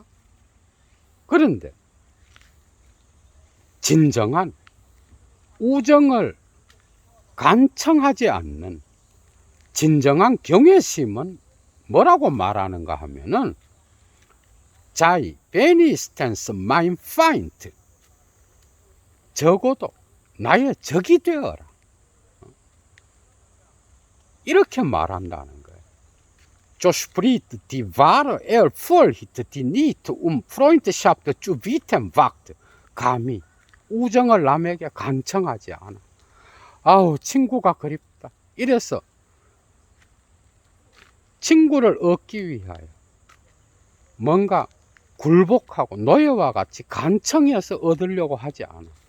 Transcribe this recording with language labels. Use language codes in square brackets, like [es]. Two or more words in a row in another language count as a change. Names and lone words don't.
[ko] 그런데 진정한 우정을 간청하지 않는 진정한 경외심은 뭐라고 말하는가 하면은 [de] Sei wenigstens mein Feind, [ko] 적어도 나의 적이 되어라, 이렇게 말한다는 거예요. [de] So spricht die wahre Ehrfurcht, die nicht Freundschaft zu bieten wagt. [ko] 감히 우정을 남에게 간청하지 않아. 아우, 친구가 그립다. 이래서 친구를 얻기 위하여 뭔가 굴복하고 노예와 같이 간청해서 얻으려고 하지 않아.